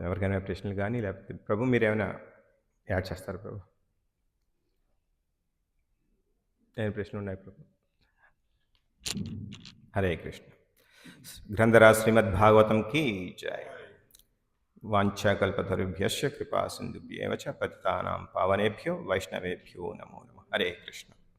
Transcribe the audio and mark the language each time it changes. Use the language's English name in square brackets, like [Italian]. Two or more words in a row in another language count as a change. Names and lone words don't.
[Telugu] ఎవరికైనా ప్రశ్నలు కానీ లేకపోతే ప్రభు మీరు ఏమైనా యాడ్ చేస్తారు ప్రభు? ఏమైనా ప్రశ్నలు ఉన్నాయి ప్రభు? హరే కృష్ణ. [Hindi] ग्रंथराज श्रीमद्भागवतम् की जय. [Sanskrit] వాంఛాకల్పతరుభ్యశ్చ కృపా సింధుభ్యేవ చ పతితానాం పావనేభ్యో వైష్ణవేభ్యో నమో నమః. [Telugu] హరే కృష్ణ.